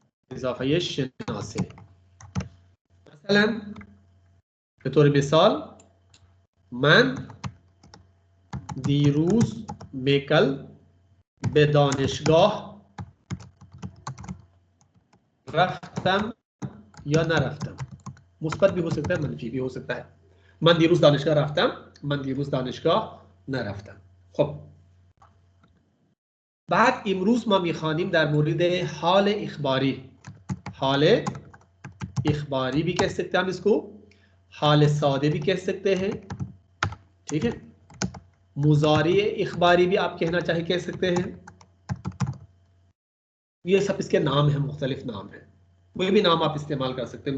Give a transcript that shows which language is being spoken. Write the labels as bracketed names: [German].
[Persian] اضافه شناسه. مثلا به طور مثال من دیروز میکل به دانشگاه رفتم یا نرفتم. [Hindi] مثبت भी हो सकता है, منفی भी हो सकता है. [Persian] من دیروز دانشگاه رفتم, من دیروز دانشگاه نرفتم. خب بعد امروز ما میخوانیم در مورد حال اخباری. [Hindi] حال اخباری भी कह सकते हैं हम इसको, हाल सादे भी कह सकते हैं, ठीक है। मुजारी इखबारी भी आप कहना चाहे कह सकते हैं। ये सब इसके नाम हैं, मुख्तलिफ नाम हैं, कोई भी नाम आप इस्तेमाल कर सकते हैं।